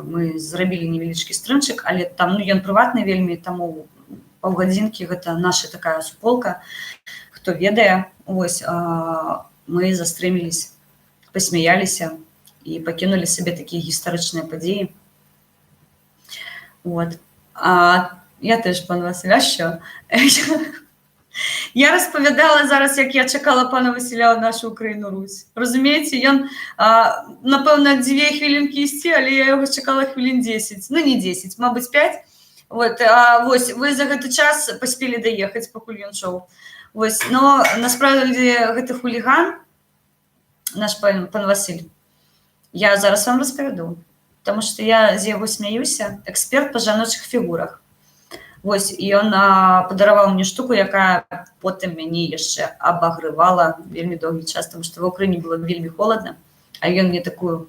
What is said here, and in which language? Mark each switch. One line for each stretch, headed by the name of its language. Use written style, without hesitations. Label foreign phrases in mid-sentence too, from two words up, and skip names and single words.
Belarusian: Мы зрабілі невялічкі стрымчык, але там, ну, ён прыватны вельмі, таму паўгадзінкі гэта наша такая суполка, хто ведае. Вось, мы застрыміліся, пасмяяліся і пакінулі сабе такія гістарычныя падзеі. Вот.
Ukrainian: Я теж, пан Василь, а що? Я розповідала зараз, як я чекала пана Василя у нашу Україну Русь. Розумієте, ён, напевно, 2 хвилинки ісці, але я його чекала хвилин 10.
Belarusian: Ну, не 10, мабуть, 5. Вот, ось, ви за гэты час паспелі даехаць, пакуль ён шоў.
Ukrainian: Ось, но, насправді,
Belarusian: гэты хуліган, наш пан Василь, я зараз вам распавяду, тому што я з яго смяюся, эксперт па жаночых фігурах. Вось, і ён падараваў мне штуку, якая потым мяне яшчэ абагрывала вельмі доўгі час, тому што ва Ўкраіне было вельмі холодна, а ён мне такую...